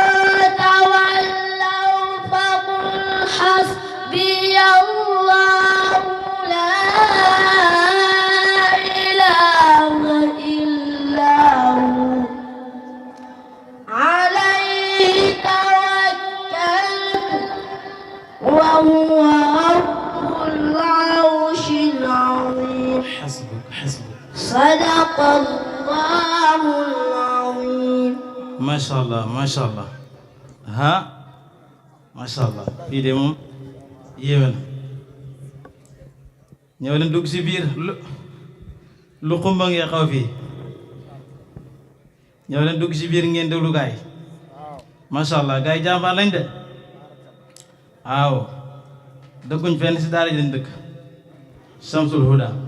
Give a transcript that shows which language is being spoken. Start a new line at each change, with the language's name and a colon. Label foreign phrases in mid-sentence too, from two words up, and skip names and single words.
Arabic: تولوا فقل حسبي الله لا إله إلا هو عليه توكلت وهو رب العرش العظيم حسبك صدق الله العظيم ما شاء الله ما شاء الله ها ما شاء الله
Wolof: fii de moom yéeme na ñëw leen dugg si biir lu xumba ngeen xaw fii ñëw leen dugg si biir ngeen déglu gaay
Arabic: ما شاء الله
Wolof: gaay yi jàmbaar lañ de waaw dëkkuñ fenn si daara ji lañ dëkk Shamsul Huda